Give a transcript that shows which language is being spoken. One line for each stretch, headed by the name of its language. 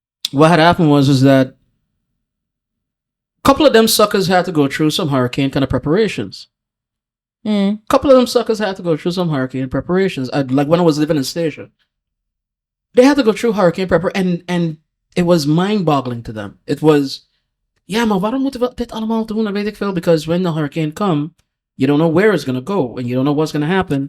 English: What had happened was that couple of them suckers had to go through some hurricane kind of preparations. Couple of them suckers had to go through some hurricane preparations. Like when I was living in Statia, they had to go through hurricane preparations, and it was mind-boggling to them. It was,
Dutch: maar waarom moeten we dit allemaal doen? Dat weet ik veel.
English: Because when the hurricane come, you don't know where it's gonna go, and you don't know what's gonna happen.